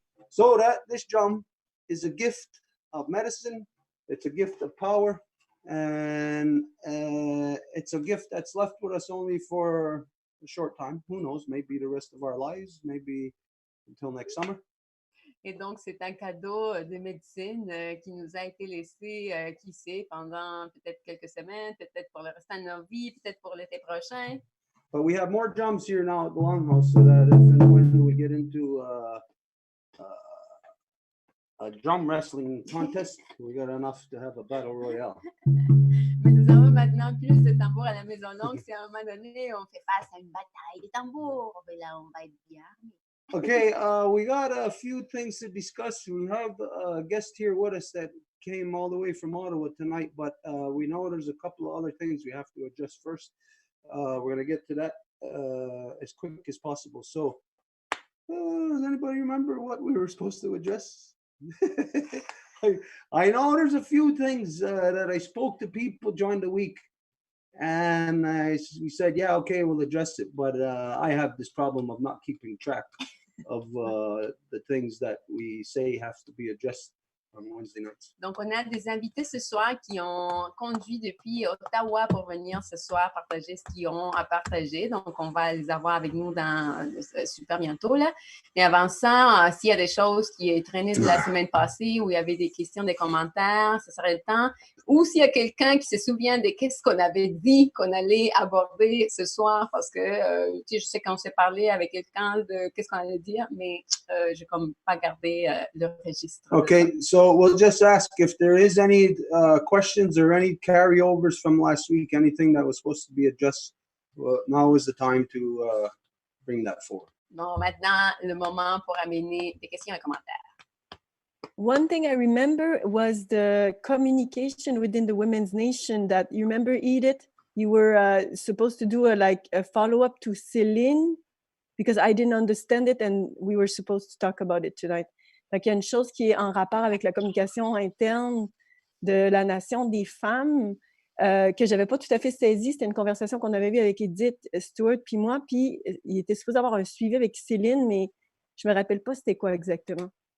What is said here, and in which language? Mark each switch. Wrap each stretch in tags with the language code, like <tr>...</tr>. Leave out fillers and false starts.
<en>So this drum is a gift of medicine. It's a gift of power, and it's a gift that's left with us only for a short time. Who knows? Maybe the rest of our lives. Maybe until next summer.</en> <fr>Et donc, c'est un cadeau de médecine qui nous a été laissé, qui sait, pendant peut-être quelques semaines, peut-être pour le restant de nos vies, peut-être pour l'été prochain.</fr> <en>But we have more drums here now at the Longhouse, so that if and when we get into a drum wrestling contest, we got enough to have a battle royale.</en> <fr>Mais nous avons maintenant plus de tambours à la Maison Longue. Si à un moment donné, on fait face à une bataille de tambours, ben là, on va être bien.</fr> <en>Okay, we got a few things to discuss. We have a guest here with us that came all the way from Ottawa tonight, but we know there's a couple of other things we have to adjust first. We're going to get to that as quick as possible. So, does anybody remember what we were supposed to address? I know there's a few things that I spoke to people during the week, and we said, yeah, okay, we'll address it. But I have this problem of not keeping track of the things that we say have to be addressed on Wednesday nights.</en> <fr>Donc, on a des invités ce soir qui ont conduit depuis Ottawa pour venir ce soir partager ce qu'ils ont à partager. Donc, on va les avoir avec nous dans super bientôt, là. Mais avant ça, s'il y a des choses qui traînaient de la semaine passée, où il y avait des questions, des commentaires, ça serait le temps. Ou s'il y a quelqu'un qui se souvient de qu'est-ce qu'on avait dit qu'on allait aborder ce soir, parce que, tu sais, je sais qu'on s'est parlé avec quelqu'un de qu'est-ce qu'on allait dire, mais j'ai comme pas gardé le registre.</fr> <en>Okay, so we'll just ask if there is any questions or any carryovers from last week, anything that was supposed to be addressed. Well, now is the time to bring that forward.</en> <fr>Bon, maintenant, le moment pour amener des questions et commentaires.</fr> <en>One thing I remember was the communication within the Women's Nation that, you remember, Edith? You were supposed to do a follow-up to Céline, because I didn't understand it and we were supposed to talk about it tonight.</en> <fr>Donc, il y a une chose qui est en rapport avec la communication interne de la Nation des femmes que je n'avais pas tout à fait saisie. C'était une conversation qu'on avait eue avec Edith Stewart puis moi, puis il était supposé avoir un suivi avec Céline, mais je ne me rappelle pas c'était quoi exactement.</fr>